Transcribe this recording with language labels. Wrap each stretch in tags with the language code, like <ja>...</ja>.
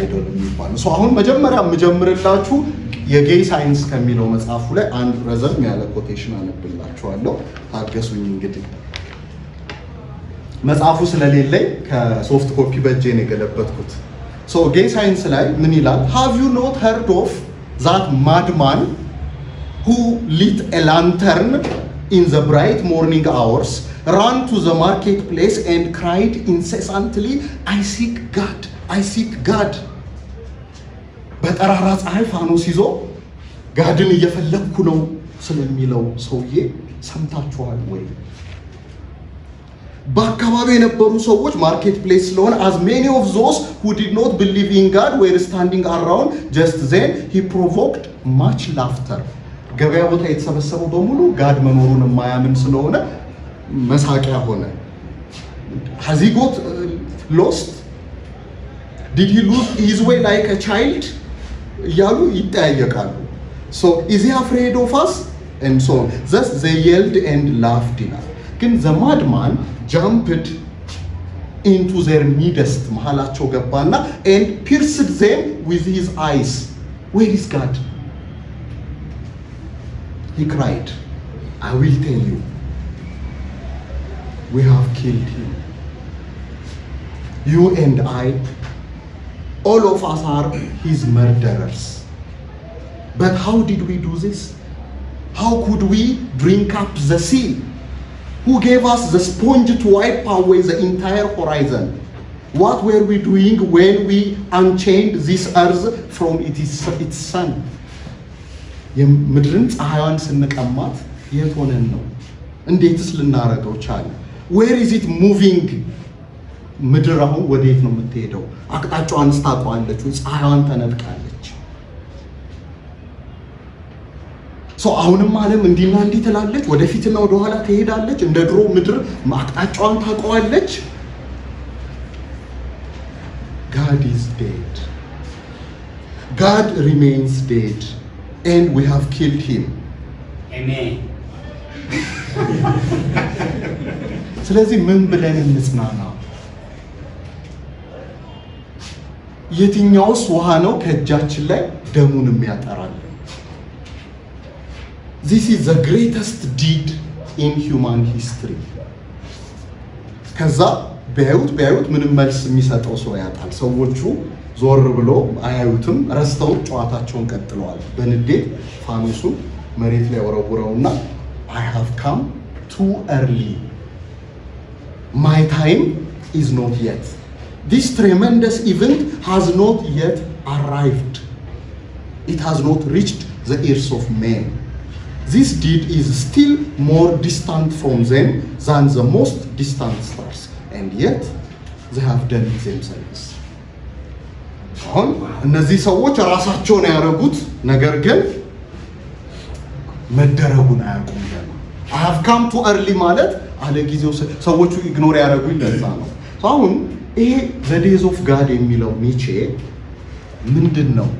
<am>የሚባል ነው። አሁን መጀመሪያ የምጀምርላችሁ የጌይ ሳይንስ ከሚለው መጽሐፉ ላይ አንድ ረዘም ያለ ኮቴሽን አነብላችኋለሁ። ታገሱኝ እንግዲህ መጽሐፉ ስለሌለኝ ከሶፍት ኮፒ በእጄ ነው የገለበጥኩት። ጌይ ሳይንስ ላይ ምን ይላል?</am> <en>ሃቭ ዩ ኖት heard of that madman who lit a lantern in the bright morning hours, ran to the marketplace and cried incessantly, I seek God.</en> <am>በጠራራ ፀሐይ ፋኖስ ይዞ ጋድን እየፈለግኩ ነው ስለሚለው ሰውዬ ሰምታችኋል ወይ? በአካባቢ የነበሩ ሰዎች ማርኬት ፕሌስ ስለሆነ</am> <en>as many of those who did not believe in God were standing around just then he provoked much laughter.</en> <am>ገበያ ቦታ የተሰበሰበው በሙሉ ጋድ መኖሩን የማያምን ስለሆነ መሳቂያ ሆነ።</am> <en>has he got lost? did he lose his way like a child?</en> <am>እያሉ ይጠያየቃሉ።</am> <en>is he afraid of us? and so on. thus they yelled and laughed</en> <am>ይላል። ግን</am> <en>the madman jumped into their midst,</en> <am>መሃላቸው ገባና</am> <en>and pierced them with his eyes. where is God? he cried, I will tell you, we have killed him. You and I all of us are his murderers. But how did we do this? How could we drink up the sea? Who gave us the sponge to wipe away the entire horizon? What were we doing when we unchained this earth from its sun?</en> <am>የምድርን ፀሐይዋን ስንቀማት የት ሆነን ነው? እንዴትስ ልናረገው ቻለ?</am> <en>Where is it moving?</en> <am>ምድር አሁን ወዴት ነው የምትሄደው? አቅጣጫዋን ስታውቀዋለች ወይ? ፀሐይዋን ተነጥቃለች። አሁንም ዓለም እንዲና እንዲህ ትላለች፣ ወደፊትና ወደ ኋላ ትሄዳለች። እንደ ድሮ ምድር አቅጣጫዋን ታውቀዋለች።</am> <en>God is dead. God remains dead and we have killed him. Amen.</en> <am>ስለዚህ ምን ብለን እንጽናና? የትኛውስ ውሃ ነው ከእጃችን ላይ ደሙን የሚያጠራል?</am> <en>This is the greatest deed in human history.</en> <am>ከዛ ቢያዩት ምንም መልስ የሚሰጠው ሰው ያጣል። ሰዎቹ ዞር ብሎ አያዩትም፣ ረስተው ጨዋታቸውን ቀጥለዋል። በንዴት ፋኖሱን መሬት ላይ ወረውረውና</am> <en>I have come too early. My time is not yet. This tremendous event has not yet arrived. It has not reached the ears of men. This deed is still more distant from them than the most distant stars, and yet they have done it themselves.</en> <am>አሁን እነዚህ ሰዎች ራሳቸውን ያደረጉት ነገር ግን መደረጉን አያውቁም።</am> <en>I have come too early</en> <am>ማለት አለ ጊዜው ሰዎቹ ኢግኖር ያደረጉኝ ለዛ ነው። አሁን ይሄ</am> <en>the days of God</en> <am>የሚለው ኒቼ ምንድን ነው?</am>